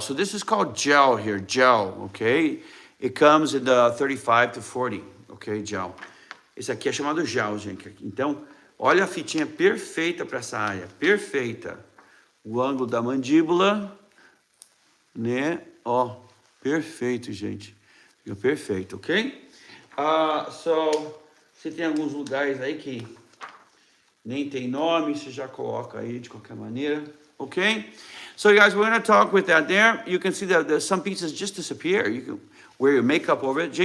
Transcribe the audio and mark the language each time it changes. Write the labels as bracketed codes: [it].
[en] So this is called gel here, gel, okay? It comes in the 35 to 40, okay, gel. [pt] Esse aqui é chamado gel, gente. Então, olha a fitinha perfeita para essa área, perfeita. O ângulo da mandíbula, né? Ó, perfeito, gente. Fica perfeito, ok? So, você tem alguns lugares aí que nem tem nome, você já coloca aí de qualquer maneira, okay? [en] So you guys, we're going to talk with that there. You can see that some pieces just disappear. You can wear your makeup over it.